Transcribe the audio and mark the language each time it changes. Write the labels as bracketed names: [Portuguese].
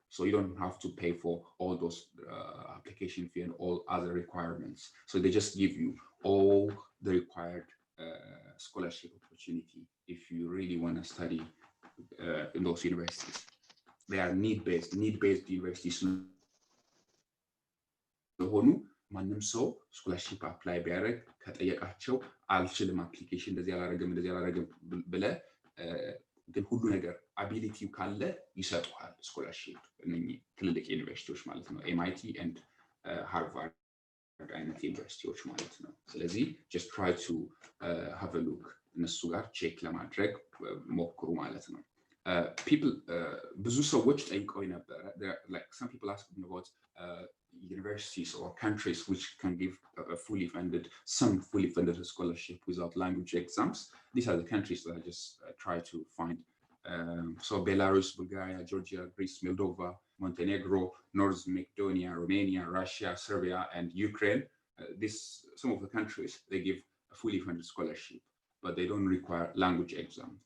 [English] So you don't have to pay for all those application fee and all other requirements. So they just give you all the required scholarship opportunity if you really want to study in those universities. They are need-based universities. [Amharic] ስለሆኑ ማንም ሰው ስኮላርሺፕ አፕላይ ቢያደርግ ከጠየቃቸው አልችልም አፕሊኬሽን እንደዚህ አላረግም ብለህ ግን ሁሉ ነገር አቢሊቲው ካለ ይሰጡሃል ስኮላርሺፕ እነኚህ ትልልቅ ዩኒቨርሲቲዎች ማለት ነው MIT and Harvard አይነት ዩኒቨርሲቲዎች ማለት ነው ስለዚህ [English] just try to have a look [Amharic] እነሱ ጋር ቼክ ለማድረግ ሞክሩ ማለት ነው [English] people [Amharic] ብዙ ሰዎች ጠይቀው ነበር [English] like some people asked me about universities or countries which can give a fully funded scholarship without language exams. These are the countries that I just try to find. So Belarus, Bulgaria, Georgia, Greece, Moldova, Montenegro, North Macedonia, Romania, Russia, Serbia, and Ukraine. Some of the countries, they give a fully funded scholarship, but they don't require language exam.